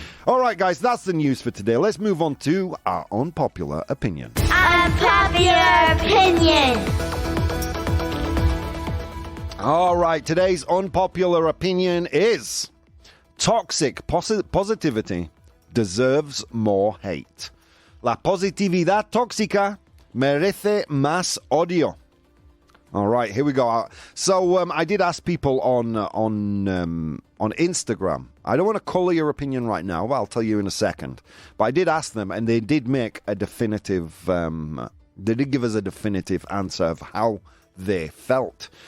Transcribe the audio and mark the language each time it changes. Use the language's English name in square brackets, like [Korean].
[English] All right, guys, that's the news for today. Let's move on to our unpopular opinion. Unpopular opinion. All right, today's unpopular opinion is toxic positivity deserves more hate. [Spanish] La positividad tóxica merece más odio. [English] All right, here we go. So I did ask people on Instagram. I don't want to color your opinion right now, but I'll tell you in a second. But I did ask them, and they did make a definitive. They did give us a definitive answer of how they felt.